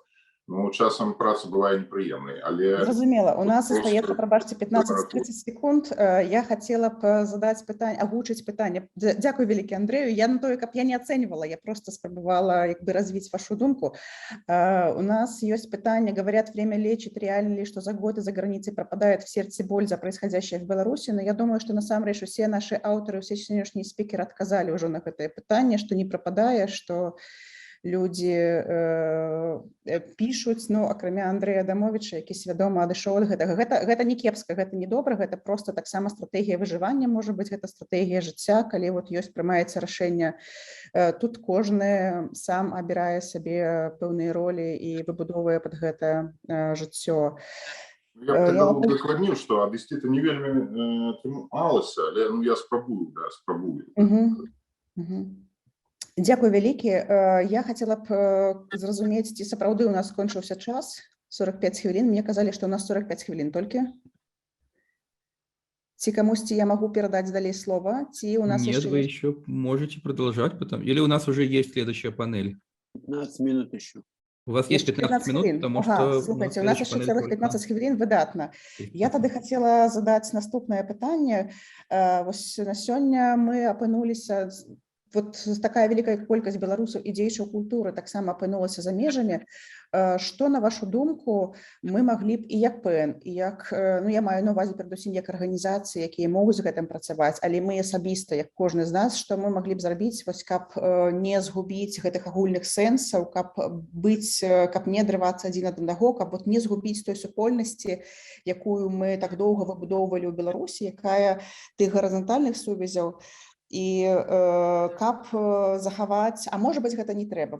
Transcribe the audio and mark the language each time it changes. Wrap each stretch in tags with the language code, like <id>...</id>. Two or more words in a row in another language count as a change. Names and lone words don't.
<be>Ну, часам праца бывае непрыемнай, але... Зразумела. У нас застаецца, прабачце, 15-30 секунд. Я хацела б задаць пытанне, агучыць пытанне. Дзякуй вялікі Андрэю. Я на тое, каб я не ацэньвала, я просто спрабавала як бы развіць вашу думку. У нас есть пытанне,</be> <ru>говорят, время лечит, реально ли, что за годы за границей пропадает в сердце боль за происходящее в Беларуси, но я думаю, что</ru> <be>насамрэч усе наши аўтары, усе сённяшнія спикеры</be> <ru>отказали уже</ru> <be>на гэтае пытанне,</be> <ru>что не пропадае,</ru> <be>что люди пишуць, ну, акрамя Андрэя Адамовіча, які свядома адышоў ад гэтага. Гэта не кепска, гэта не добра, гэта просто таксама стратэгія выжывання, можа быць, гэта стратэгія жыцця, калі вот ёсць прымаецца рашэнне. Тут кожны сам абірае сабе пэўныя ролі і выбудоўвае пад гэта жыццё. Я б тогда удакладніў, што адысці это не вельмі атрымалася, але, ну, я спрабую, да, спрабую. Дзякуй вялікі. Я хацела б зразумець, ці сапраўды у нас скончыўся час, 45 хвілін. Мне казалі, што у нас 45 хвілін толькі. Ці камусьці я могу перадаць далей слова, ці у нас</be> <ru>Нет, вы еще можете продолжать потом. Или у нас уже есть следующая панель? 15 минут еще. У вас есть 15 минут, потому что... Слухайте, у нас еще целых 15 хвілін, выдатна.</ru> <be>Я тады хацела задаць наступнае пытанне. Вось на сёння мы апынуліся вот такая вялікая колькасць беларусаў і дзеячаў культуры таксама апынулася за межамі, што, на вашу думку, мы маглі б і як ПН, і як, ну, я маю на ўвазе перадусім як арганізацыі, якія могуць з гэтым працаваць, але мы асабіста, як кожны з нас, што мы маглі б зрабіць, вось, каб не згубіць гэтых агульных сэнсаў, каб не адрывацца адзін ад аднаго, каб вот не згубіць той супольнасці, якую мы так доўга выбудоўвалі ў Беларусі, якая тых гарызантальных сувязяў, і каб захаваць, а можа быць, гэта не трэба.</be>